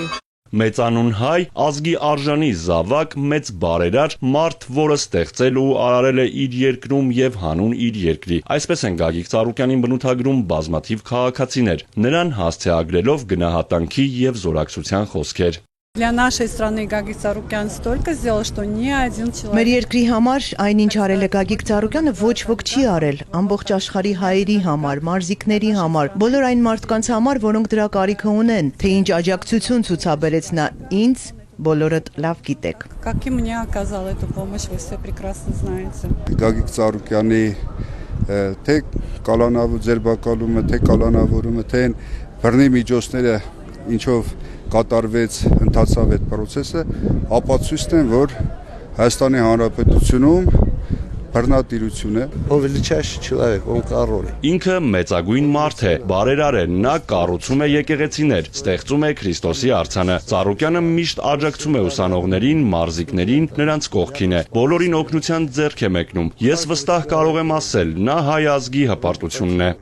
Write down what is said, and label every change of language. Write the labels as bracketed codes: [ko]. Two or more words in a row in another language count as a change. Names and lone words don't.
[hy] Մեծանուն հայ, ազգի արժանի զավակ, մեծ բարերար, մարդ, որը ստեղծել ու արարել է իր երկրում եւ հանուն իր երկրի։ Այսպես են Գագիկ Ծառուկյանին բնութագրում բազմաթիվ քաղաքացիներ, նրան հասցեագրելով գնահատանքի եւ զորակցության խոսքեր։ [ru] Для нашей страны Гагик Ծառուկյան столько сделал, что ни один человек. [hy] Մեր երկրի համար այնինչ արել է Գագիկ Ծառուկյանը ոչ ոք չի արել, ամբողջ աշխարհի հայերի համար, մարզիկների համար, բոլոր այն մարդկանց համար, որոնք դրա կարիքը ունեն, թե ինչ աջակցություն ցուցաբերեց նա ինձ, բոլորդ լավ գիտեք։ [ru] Как и мне оказал эту помощь, вы все прекрасно знаете. [hy] Գագիկ Ծառուկյանի թե կալանավու ձերբակալումը, թե կալանավորումը, թե բռնի միջոցները ինչով կատարվեց, ընթացավ այդ process-ը, ապացույցն են, որ Հայաստանի Հանրապետությունում բռնատիրություն է։ [ru] Он величайший человек, он король։ [hy] Ինքը մեծագույն մարդ է, բարերար է, նա կառուցում է եկեղեցիներ, ստեղծում է Քրիստոսի արձանը։ Ծառուկյանը միշտ աջակցում է ուսանողներին, մարզիկներին, նրանց կողքին է։ Բոլորին օգնության ձեռք է մեկնում։ Ես վստահ կարող եմ ասել, նա հայ ազգի հպարտությունն է։